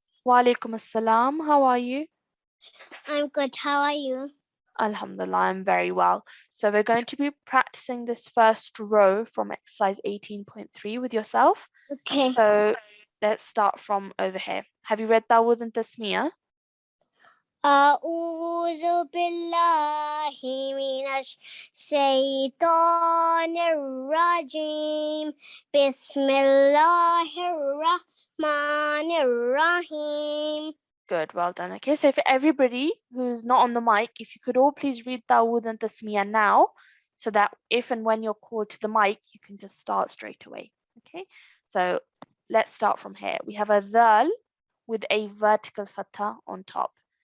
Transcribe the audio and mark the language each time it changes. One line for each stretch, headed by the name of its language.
English: Wa alaikum assalam. How are you? I'm good. How are you? Alhamdulillah, I'm very well. So we're going to be practicing this first row from exercise 18.3 with yourself. Okay. So let's start from over here. Have you read Dawud and Tasmiyah?
Arabic: أعوذ بالله من الشيطان الرجيم بسم الله الرحمن الرحيم.
English: Good, well done. Okay, so for everybody who's not on the mic, if you could all please read Dawud and Tasmiyah now, so that if and when you're called to the mic, you can just start straight away. Okay, so let's start from here. We have a dhal with a vertical fatha on top.